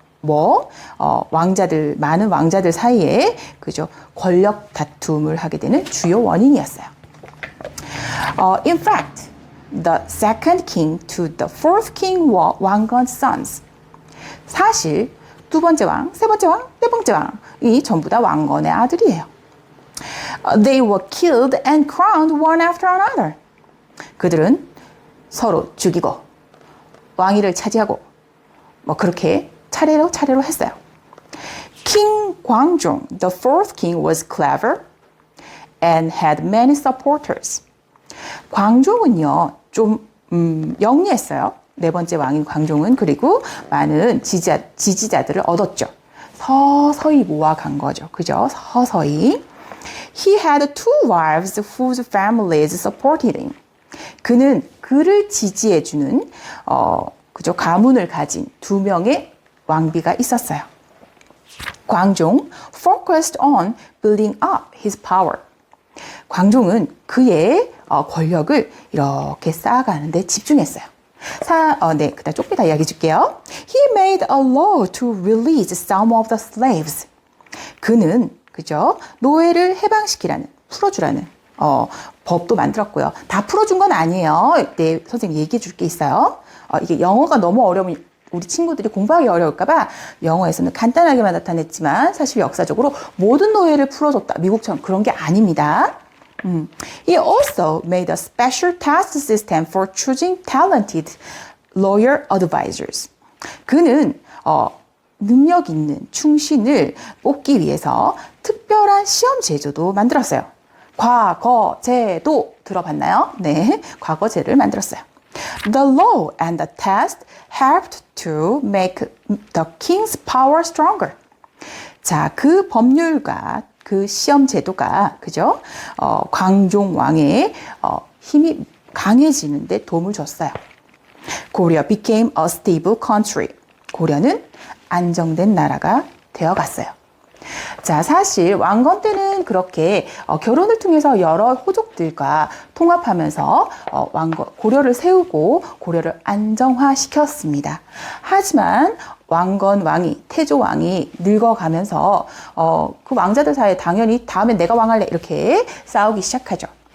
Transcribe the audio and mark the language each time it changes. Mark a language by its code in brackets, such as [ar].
[ko] 많은 왕자들 사이에 권력 다툼을 하게 되는 주요 원인이었어요. [en] In fact, the second king to the fourth king were 왕건's sons. [ko] 사실 두 번째 왕, 세 번째 왕, 네 번째 왕이 전부 다 왕건의 아들이에요. [en] They were killed and crowned one after another. [ko] 그들은 서로 죽이고 왕위를 차지하고 그렇게 차례로 했어요. [en] King Gwangjong, the fourth king, was clever and had many supporters. [ko] 광종은요, 좀 영리했어요. 네 번째 왕인 광종은. 그리고 많은 지지자들을 얻었죠. 서서히 모아간 거죠. 그죠? 서서히. [en] He had 2 wives whose families supported him. [ko] 그는 그를 지지해주는 가문을 가진 2명의 왕비가 있었어요. [en] 광종 focused on building up his power. [ko] 광종은 그의 권력을 이렇게 쌓아가는데 집중했어요. 그다음 조금 더 이야기해 줄게요. [en] He made a law to release some of the slaves. [ko] 그는 노예를 해방시키라는, 풀어주라는 법도 만들었고요. 다 풀어준 건 아니에요. 네, 선생님 얘기해 줄 게 있어요. 이게 영어가 너무 어려우면 우리 친구들이 공부하기 어려울까봐 영어에서는 간단하게만 나타냈지만 사실 역사적으로 모든 노예를 풀어줬다. 미국처럼 그런 게 아닙니다. [en] He also made a special test system for choosing talented lawyer advisors. [ko] 그는 능력 있는 충신을 뽑기 위해서 특별한 시험 제도도 만들었어요. 과거제도 들어봤나요? 네, 과거제를 만들었어요. [en] The law and the test helped to make the king's power stronger. [ko] 자, 그 법률과 그 시험 제도가 그죠? 광종 왕의 힘이 강해지는데 도움을 줬어요. [en] Korea became a stable country. [ko] 고려는 안정된 나라가 되어갔어요. 자, 사실 왕건 때는 그렇게 결혼을 통해서 여러 호족들과 통합하면서 고려를 세우고 고려를 안정화시켰습니다. 하지만 왕건 왕이, 태조 왕이 늙어가면서 그 왕자들 사이에 당연히 다음에 내가 왕할래 이렇게 싸우기 시작하죠.